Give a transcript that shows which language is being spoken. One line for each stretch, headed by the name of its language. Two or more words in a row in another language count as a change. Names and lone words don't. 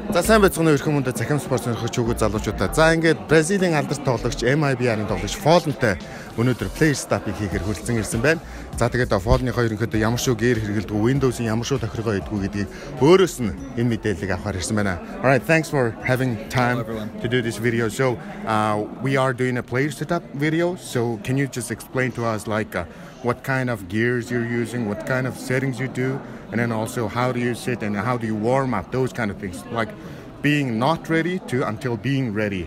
Mongolian: сайн байцгаана өрхөн мөндө Цахим спорт сонирхогч өгөө залуучуудаа. За ингээд Бразилийн алдарт тоглогч NVidia-ны тоглогч FalleN-тэй өнөөдөр PlayerSETUP-ыг хийхээр хүрэлцэн ирсэн байна. За тэгээд FalleN-ийнхоо ерөнхийдөө ямар шүү гэр хэрэгэлдэг, Windows-ийн ямар шүү тохиргоо идэггүй гэдгийг өөрөөс нь энэ мэдээллийг авахар ирсэн байна.
English: All right, thanks for having time to do this video. So, we are doing a PlayerSETUP video. So, can you just explain to us like what kind of gears you're using, what kind of settings you do, and then also how do you sit and how do you warm up, those kind of things, like being not ready to until being ready.